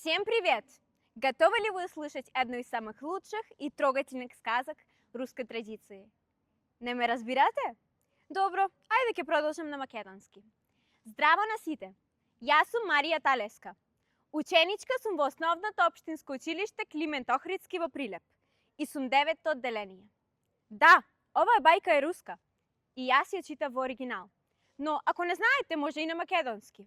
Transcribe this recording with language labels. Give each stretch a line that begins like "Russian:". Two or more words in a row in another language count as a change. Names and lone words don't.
Russian: Всем привет! Готовы ли вы услышать одну из самых лучших и трогательных сказок русской традиции?
Macedonian: Не ме разбирате? Добро, ајде ќе продолжам на македонски. Здраво на сите! Јас сум Марија Талеска. Ученичка сум во основното општинско училиште Климент Охридски во Прилеп и сум 9-то одделение. Да, оваа бајка е руска и јас ја читав во оригинал, но ако не знаете може и на македонски.